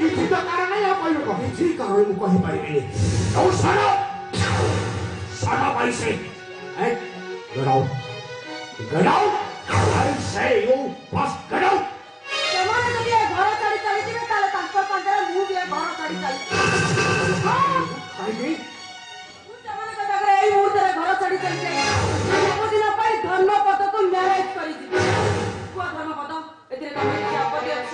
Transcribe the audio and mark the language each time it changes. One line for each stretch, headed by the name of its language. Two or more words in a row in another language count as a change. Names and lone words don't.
Odia: କିଛି ତ କାରଣ ନାହିଁ ଆଉ କହିବ କିଛି କାରଣ ମୁଁ କହିପାରିବିନି ଆଉ ସାରା ପାଇଁ ସେ
English: Get out! Get out! I say you must get out!
Odia: ସେମାନେ ଯଦି ଏ ଘର ଛାଡି ଚାଲିଯିବେ ତାହେଲେ ତାଙ୍କ ସାଙ୍ଗରେ ମୁଁ ବି ଏ ଘର ଛାଡି ଚାଲିଯିବି କାହିଁକି ମୁଁ ସେମାନଙ୍କ ଜାଗାରେ ଏଇ ମୁହୂର୍ତ୍ତରେ ଘର ଛାଡି ଚାଲିଯାଇ ସବୁଦିନ ପାଇଁ ଧର୍ମପଦକୁ ମ୍ୟାରେଜ କରିଯିବି କୁହ ଧର୍ମପଦ ଏଥିରେ ତମର କିଛି ଆପତ୍ତି ଅଛି